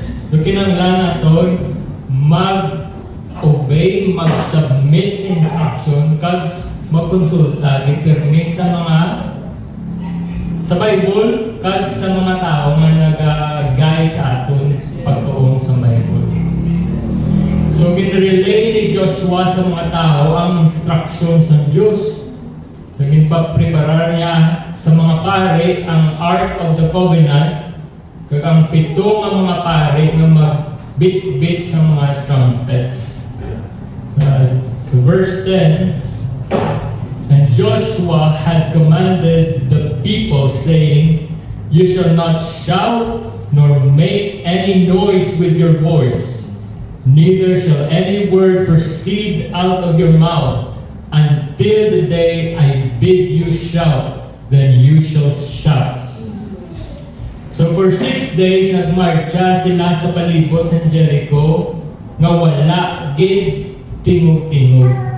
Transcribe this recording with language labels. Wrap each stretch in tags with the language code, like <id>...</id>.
<hil>So, kinanglan natin, mag-obey, mag-submit sa instruction, kag mag-consulta, di-permit sa mga sa Bible, kag sa mga tao nga nag-guide sa aton pagtuon sa Bible. So, ginrelay ni Joshua sa mga tao ang instructions ng Diyos. So, ginpapreparar niya sa mga pare ang Ark of the Covenant, kag ang 7 nga mga pare na magbit-bit sa mga trumpets.</hil> <en>So, verse 10, and Joshua had commanded the people, saying, you shall not shout, nor make any noise with your voice, neither shall any word proceed out of your mouth, until the day I bid you shout, then you shall shout.</en> <hil>So for 6 days, nagmarcha sila sa palibot sa Jericho, nga wala gid tingog-tingog.</hil>